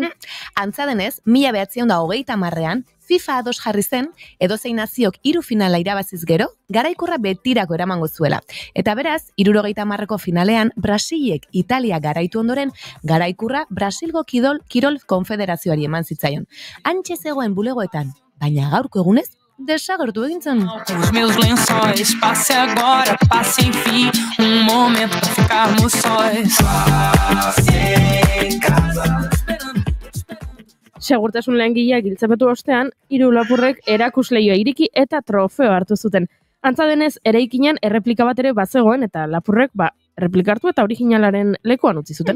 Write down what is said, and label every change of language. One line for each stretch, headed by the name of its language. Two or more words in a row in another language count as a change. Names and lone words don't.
Basque: Antza denez, 1930an, FIFA ados jarri zen, edozein naziok 3 finala irabaziz gero, garaikurra betirako eramango zuela. Eta beraz, 70ko finalean, Brasilek Italia garaitu ondoren, garaikurra Brasilgo Kirol Konfederazioari eman zitzaion. Antxe zegoen bulegoetan, baina gaurko egunez, desagertu egintzen.
Portuguese: Os meus lençóis, passe agora, passe enfim, momento pra ficarmos sós.
Basque: Segurtasun langileak giltzapetu ostean, 3 lapurrek erakusleioa iriki eta trofeo hartu zuten. Antza denez, eraikinean erreplika bat ere bazegoen eta lapurrek erreplikartu eta originalaren lekuan utzi zuten.